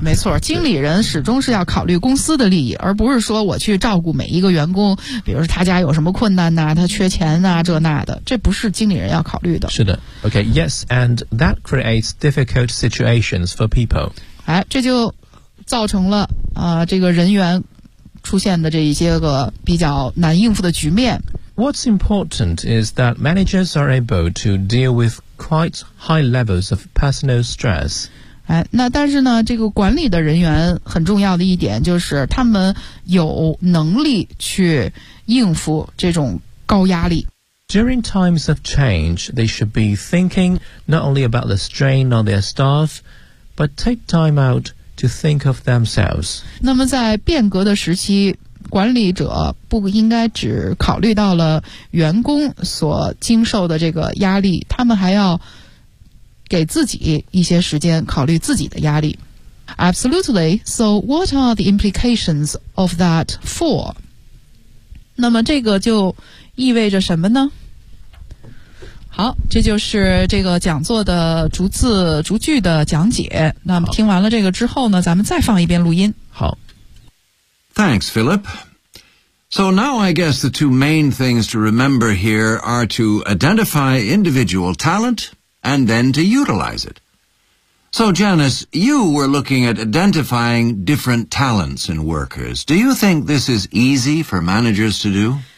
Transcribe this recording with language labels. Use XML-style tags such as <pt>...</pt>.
<zh>没错，经理人始终是要考虑公司的利益，而不是说我去照顾每一个员工，比如说他家有什么困难呐、啊，他缺钱呐、啊，这那的，这不是经理人要考虑的。是的</zh> <en>，OK， yes， and that creates difficult situations for people。</en> <zh>哎，这就造成了这个人员出现的这一些个比较难应付的局面。</zh> <en>What's important is that managers are able to deal with quite high levels of personal stress.</en> <zh>哎，那但是呢，这个管理的人员很重要的一点就是他们有能力去应付这种高压力。</zh> <en>During times of change, they should be thinking not only about the strain on their staff, but take time out to think of themselves.</en> <zh>那么在变革的时期，管理者不应该只考虑到了员工所经受的这个压力，他们还要给自己一些时间考虑自己的压力。</zh> <en>Absolutely. So what are the implications of that for?</en> <zh>那么这个就意味着什么呢？好，这就是这个讲座的逐字逐句的讲解。那么听完了这个之后呢，咱们再放一遍录音。好。</zh> <en>Thanks, Philip. So now I guess the two main things to remember here are to identify individual talent and then to utilize it. So Janice, you were looking at identifying different talents in workers. Do you think this is easy for managers to do?</en>